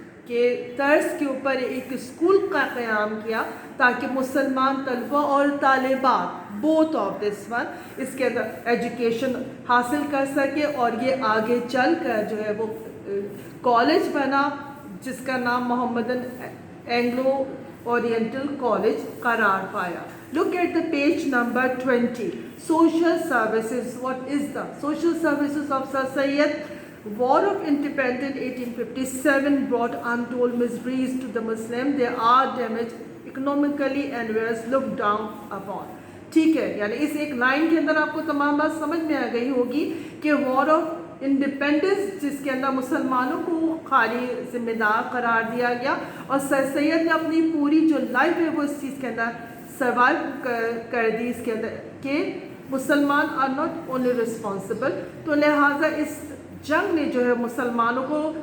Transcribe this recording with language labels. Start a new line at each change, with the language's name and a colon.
Urdu: کے طرز کے اوپر ایک اسکول کا قیام کیا تاکہ مسلمان طلبہ اور طالبات بوتھ آف دس ون اس کے اندر ایجوکیشن حاصل کر سکے، اور یہ آگے چل کر جو ہے وہ کالج بنا جس کا نام محمدن اینگلو اورینٹل کالج قرار پایا۔
English: Look at the page number 20. Social services. What is the social services of Sir Syed? War of Independence 1857 brought untold miseries to the Muslims. They are damaged economically and were looked down upon.
Urdu: ٹھیک ہے، یعنی اس ایک line کے اندر آپ کو تمام بات سمجھ میں آ گئی ہوگی کہ وار آف انڈیپینڈنس جس کے اندر مسلمانوں کو خالی ذمہ دار قرار دیا گیا، اور سر سید نے اپنی پوری جو لائف ہے وہ اس چیز کے اندر سروائیو کر دی اس کے اندر کہ مسلمان
English: are not only responsible,
Urdu: تو لہٰذا اس جنگ نے جو ہے مسلمانوں کو